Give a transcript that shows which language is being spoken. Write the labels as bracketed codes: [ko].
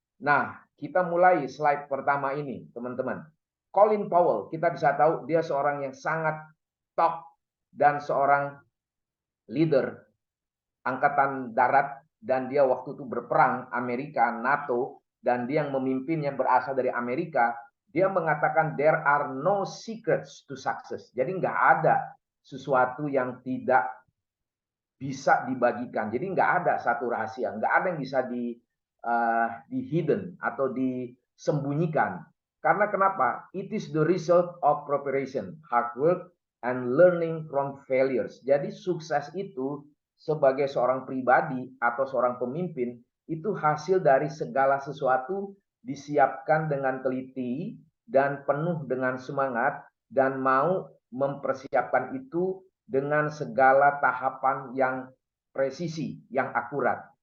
[id] Nah, kita mulai slide pertama ini, teman-teman. Colin Powell, kita bisa tahu dia seorang yang sangat top dan seorang leader angkatan darat, dan dia waktu itu berperang Amerika, NATO, dan dia yang memimpinnya berasal dari Amerika. Dia mengatakan [en] there are no secrets to success. [id] Jadi nggak ada sesuatu yang tidak bisa dibagikan. Jadi nggak ada satu rahasia, nggak ada yang bisa di hidden atau disembunyikan. Karena kenapa? [en] It is the result of preparation, hard work, and learning from failures. [id] Jadi sukses itu sebagai seorang pribadi atau seorang pemimpin itu hasil dari segala sesuatu disiapkan dengan teliti dan penuh dengan semangat dan mau mempersiapkan itu dengan segala tahapan yang presisi, yang akurat.